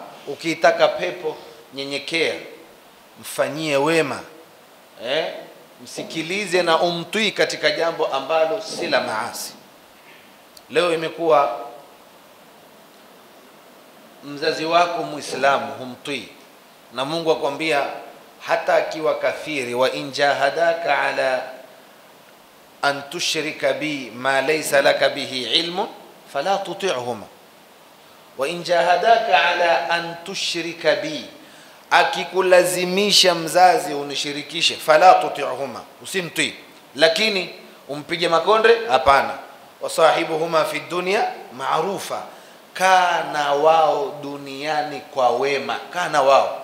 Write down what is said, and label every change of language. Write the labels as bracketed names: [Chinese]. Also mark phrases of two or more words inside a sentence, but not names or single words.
[Swahili] Ukiitaka pepo, nyenyekea, mfanyie wema, msikilize na umtii katika jambo ambalo si la maasi. Leo imekuwa mzazi wako Muislamu humtii, na Mungu akwambia hata akiwa kafiri, [Arabic] وإن جاهداك على أن تشرك بي ما ليس لك به علم فلا تطعهما وإن جاهداك على أن تشرك بي, [Swahili] akikulazimisha mzazi unishirikishe, [Arabic] فلا تطعهما, [Swahili] usimtii. Lakini umpige makonde? Hapana. [Arabic] وصاحبهما في الدنيا معروفا, [Swahili] kana wao duniani kwa wema, kana wao.